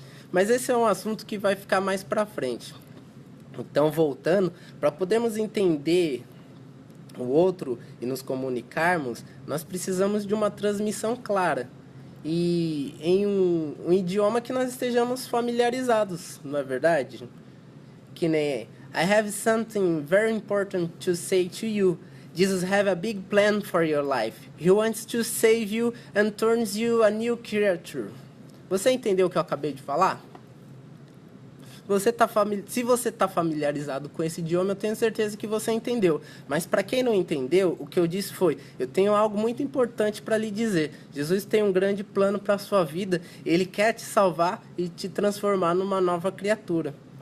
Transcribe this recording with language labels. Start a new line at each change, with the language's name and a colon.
Portuguese: Mas esse é um assunto que vai ficar mais para frente. Então, voltando, para podermos entender o outro e nos comunicarmos, nós precisamos de uma transmissão clara. E em um idioma que nós estejamos familiarizados, não é verdade? Que nem
English: I have something very important to say to you. Jesus have a big plan for your life. He wants to save you and turns you a new creature.
Portuguese: Você entendeu o que eu acabei de falar? Se você está familiarizado com esse idioma, eu tenho certeza que você entendeu. Mas para quem não entendeu, o que eu disse foi: eu tenho algo muito importante para lhe dizer. Jesus tem um grande plano para a sua vida. Ele quer te salvar e te transformar numa nova criatura.